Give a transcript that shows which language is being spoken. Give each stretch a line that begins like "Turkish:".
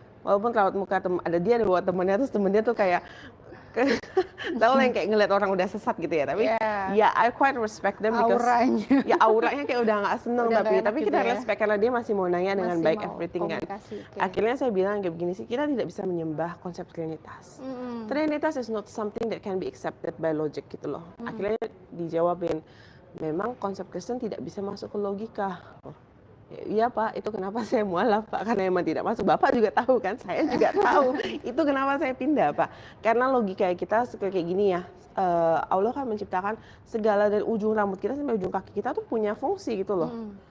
Indonesian: Walaupun raut muka ada dia ada buat temennya, terus temennya tuh kayak tahu lah yang kayak ngeliat orang udah sesat gitu ya, tapi ya
English: I quite respect them because
Indonesian: auranya kayak udah nggak seneng, tapi kita respect karena dia masih mau nanya dengan baik everything kan. Akhirnya saya bilang kayak begini sih, kita tidak bisa menyembah konsep Trinitas.
English: Trinitas is not something that can be accepted by logic
Indonesian: gitu loh. Akhirnya dijawabin, memang konsep Kristen tidak bisa masuk ke logika. Iya Pak, itu kenapa saya mualaf Pak, karena emang tidak masuk. Bapak juga tahu kan, saya juga tahu. Itu kenapa saya pindah Pak, karena logika kita kayak gini ya. Allah kan menciptakan segala dari ujung rambut kita sampai ujung kaki kita tuh punya fungsi gitu loh.